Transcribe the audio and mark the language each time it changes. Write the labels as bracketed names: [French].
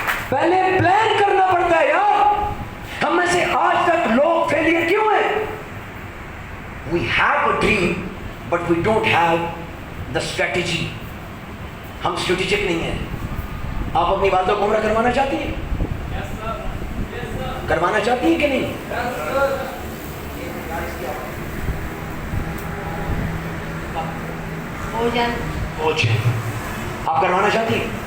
[Hindi] पहले प्लान करना पड़ता है यार। हम में से आज तक लोग फेलियर क्यों हैं? [English] We have a dream, but we don't have the strategy. [Hindi] हम स्ट्रेटेजिक नहीं हैं। आप अपनी बातों को पूरा करवाना चाहती हैं? [English] Yes, sir. Yes, sir. [Hindi] करवाना चाहती हैं कि नहीं? [English] Yes, sir. [Hindi] भोजन आप करवाना चाहती हैं?